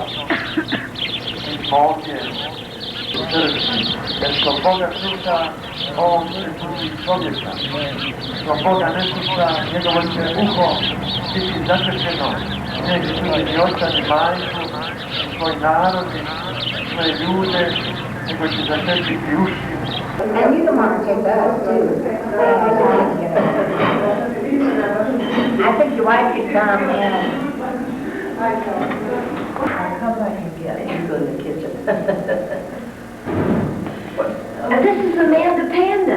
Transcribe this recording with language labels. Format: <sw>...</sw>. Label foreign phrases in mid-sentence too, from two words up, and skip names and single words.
<hr>Mi smo ovdje u crkvi, jer što Boga sluša, on ne sluši čovjeka. Što Boga ne sluša, njegovo će uho biti zakrčeno. Neće slušati oca ni majku, svoj narod, svoje ljude, nego će zakrčiti uši.</hr> <en>And you don't want to take that too. I think your wife should come in. I'll come back and get it. You go in the kitchen. This is Amanda Panda.</en>